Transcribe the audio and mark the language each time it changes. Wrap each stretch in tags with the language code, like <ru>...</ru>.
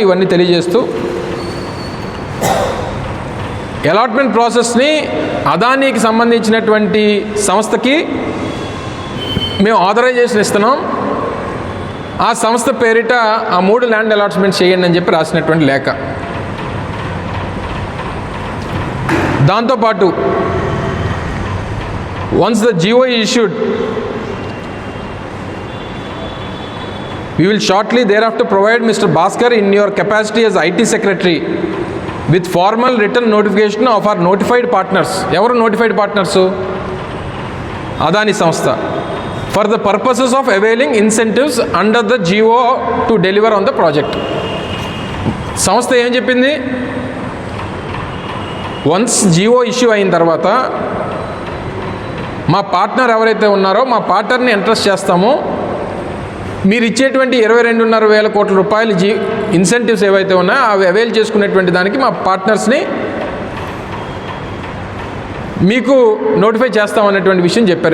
<te>ఇవన్నీ తెలియజేస్తూ అలాట్మెంట్ ప్రాసెస్ని అదానీకి సంబంధించినటువంటి సంస్థకి మేము ఆథరైజేషన్ ఇస్తున్నాం. ఆ సంస్థ పేరిట ఆ 3 ల్యాండ్ అలాట్మెంట్ చేయండి అని చెప్పి రాసినటువంటి లేఖ.</te> <en>దాంతోపాటు once the GO issued we will shortly thereafter provide Mr. Bhaskar in your capacity as IT secretary with formal written notification of our notified partners.</en> <te>Evaru</te> <en>notified partners? Adani Samstha. For the purposes of availing incentives under the GO to deliver on the project.</en> <te>సంస్థ ఏం చెప్పింది? Once Jio issue అయిన తర్వాత మా partner ఎవరైతే ఉన్నారో మా పార్ట్నర్ని interest చేస్తామో మీరు ఇచ్చేటువంటి 22,500 కోట్ల రూపాయలు ఇన్సెంటివ్స్ ఏవైతే ఉన్నాయో అవి అవైల్ చేసుకునేటువంటి దానికి మా పార్ట్నర్స్ని మీకు నోటిఫై చేస్తామనేటువంటి విషయం చెప్పారు.</te>